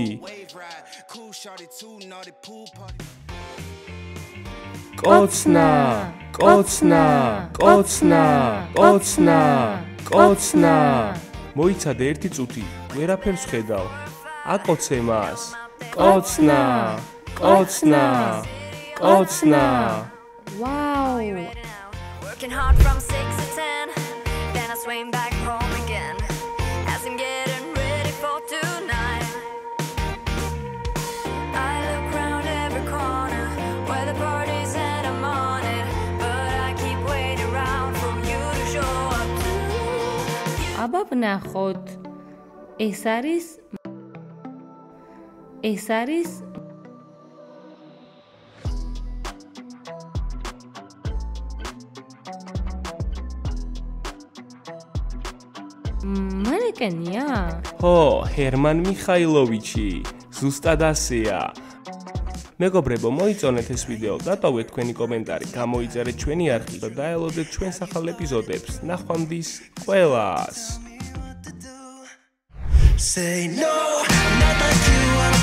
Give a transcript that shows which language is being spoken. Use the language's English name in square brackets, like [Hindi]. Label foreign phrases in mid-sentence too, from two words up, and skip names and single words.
[Georgian] კოცნა, კოცნა, კოცნა, კოცნა, კოცნა. მოიცადე 1 წუთი, ვერაფერს ხედავ. აკოცე მას. კოცნა, კოცნა, კოცნა. [English] Wow. Working hard from 6 to 10, then I swing back home again. As I'm getting ready for tonight, I look round every corner where the party's and I'm on it, but I keep waiting around for you to show up too. [Georgian] აბა ვნახოთ. ეს არის მანეკენია? ხო, ჰერმან მიხაილოვიჩი, ზუსტად ასეა. მეგობრებო, მოიწონეთ ეს ვიდეო, დატოვეთ თქვენი კომენტარი, გამოიწერეთ ჩვენი არხი და დაელოდეთ ჩვენს ახალ ეპიზოდებს. ნახვამდის ყველას. [English] Say no, I'm not like you.